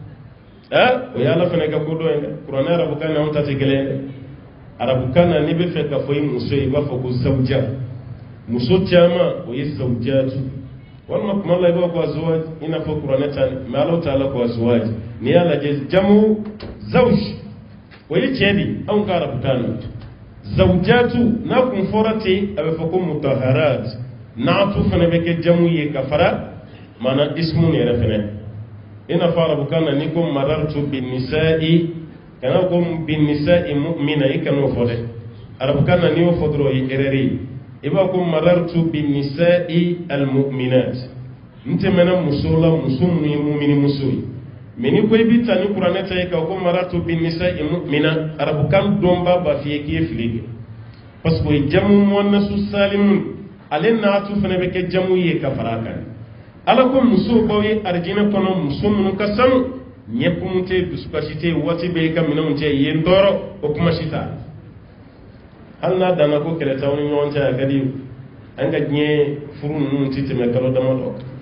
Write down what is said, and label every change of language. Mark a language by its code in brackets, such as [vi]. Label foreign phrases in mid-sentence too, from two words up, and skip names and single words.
[bm] o ye ala fana ka ko dɔ ye dɛ kuranɛ arabukan na anw ta tɛ kelen ye dɛ arabukan na n'i bɛ fɛ ka fɔ i muso ye i b'a fɔ ko zawja muso caman o ye zawjatu walima kuma la i b'a fɔ azwaj i n'a fɔ kuranɛ ta mais ala ta'ala ko azwaj n'i y'a lajɛ [ar] جمع زوج [bm] o ye cɛ de anw ka arabukan na zawjatu n'a kun fɔra ten a bɛ fɔ ko mutaharat naatu fana bɛ kɛ jamu ye ka fara maana ismu yɛrɛ fana i n'a fɔ arabukan na n'i ko [ar] مررت ب [bm] nisa'i kana ko [ar] بنساء مؤمنة [bm] i kan'o fɔ dɛ arabukan na n'i y'o fɔ dɔrɔn o ye erreur ye i b'a ko [ar] مررت بنساء المؤمنات [bm] n tɛmɛna muso la muso minnu ye mumini muso ye mais ni ko i bɛ taa ni kuranɛ ta ye ka ko [ar] مررت بنساء مؤمنة [bm] arabukan dɔnba b'a f'i ye k'i ye fili kɛ parce que o ye [ar] جمع مؤنث سالم [bm] ale naatu fana bɛ kɛ jamu ye ka fara a kan ala ko muso baw ye arijinɛ kɔnɔ muso minnu ka sanu ɲɛkumu tɛ dusukasi tɛ waati bɛɛ i ka minɛnw cɛ yen tɔɔrɔ o kuma si t'a hali n'a danna ko kɛlɛ t'aw ni ɲɔgɔn cɛ a ka di an ka diɲɛ furu ninnu tɛ tɛmɛ kalo damadɔ